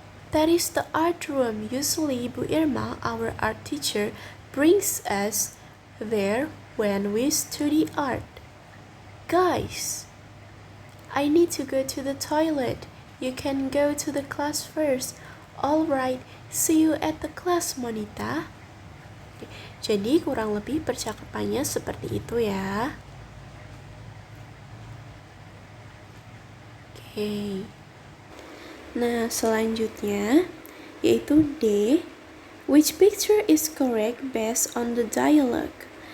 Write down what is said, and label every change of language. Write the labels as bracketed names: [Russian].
[English] That is the art room. Usually, Bu Irma, our art teacher, brings us there when we study art. Guys, I need to go to the toilet. You can go to the class first. All right, see you at the class, Monita. [Indonesian] Jadi kurang lebih percakapannya seperti itu ya. Oke. Nah, selanjutnya yaitu D. [English] Which picture is correct based on the dialogue?